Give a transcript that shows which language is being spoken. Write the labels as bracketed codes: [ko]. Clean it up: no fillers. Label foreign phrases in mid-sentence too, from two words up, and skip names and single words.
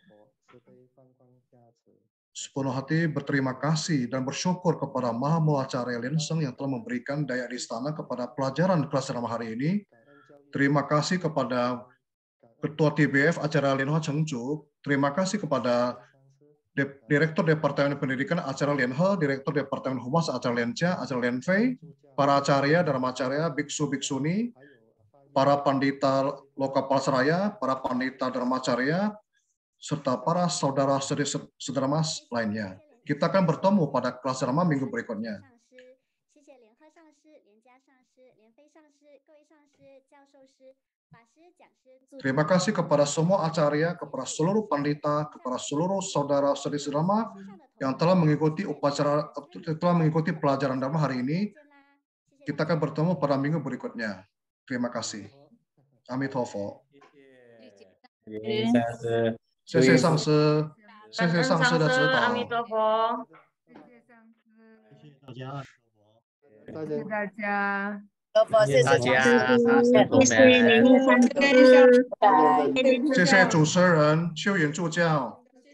[id] Sepenuh hati berterima kasih dan bersyukur kepada Maha Muacara Lien Seng yang telah memberikan daya di istana kepada pelajaran kelas Dharma hari ini. Terima kasih kepada Ketua TBF acara Lianhe Chengcu. Terima kasih kepada Direktur Departemen Pendidikan Acara Lien He, Direktur Departemen Humas Acara Lienca, Acara Lien Fei, para acarya, dharmacarya, biksu, biksuni, para pandita Lokapalsaraya, para pandita dharmacarya, serta para saudara-saudari sedermas lainnya. Kita akan bertemu pada kelas dharma minggu berikutnya. Terima kasih kepada semua acarya, kepada seluruh pandita, kepada seluruh saudara-saudari sederma yang telah mengikuti pelajaran dharma hari ini. Kita akan bertemu pada minggu berikutnya. Terima kasih. Amitofo. [zh] 谢谢上师，谢谢上师的指导。阿弥陀佛，谢谢大家，谢谢大家。谢谢大家，谢谢主持人秋云助教。